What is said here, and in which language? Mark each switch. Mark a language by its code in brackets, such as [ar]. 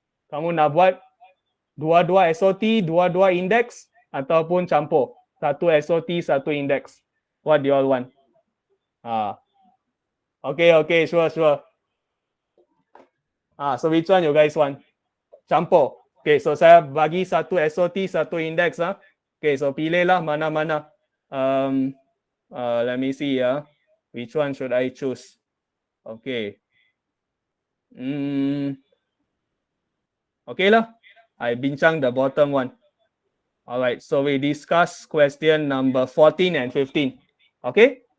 [ms] Kamu nak buat dua-dua SOT, dua-dua index ataupun campur? Satu SOT, satu index. [en] What do you all want? Okay, sure. So which one you guys want? [ms] Campur. Okay, so saya bagi satu SOT, satu index. [en] Okay, so [ms] pilihlah mana-mana. [en] Let me see. Which one should I choose? Okay. Okay lah. I bincang the bottom one. Alright, so we discuss question number 14 and 15. Okay?